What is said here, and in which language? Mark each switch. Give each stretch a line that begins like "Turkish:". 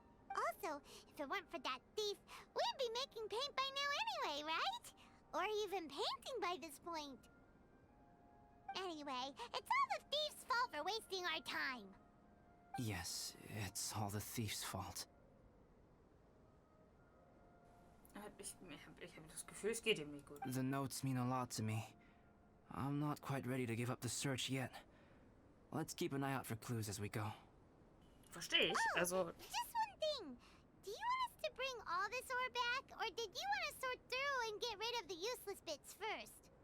English: Also, if it weren't for that thief, we'd be making paint by now anyway, right? Or even painting by this point. Anyway, it's all the thief's fault for wasting our time. Yes, it's all the thief's fault.
German: Ich habe das Gefühl, es geht ihm nicht gut.
English: The notes mean a lot to me. I'm not quite ready to give up the search yet. Let's keep an eye out for clues as we go.
German: Verstehe ich. Oh,
English: Also, just one thing. Do you want us to bring all this ore back, or did you want to sort through and get rid of the useless bits first?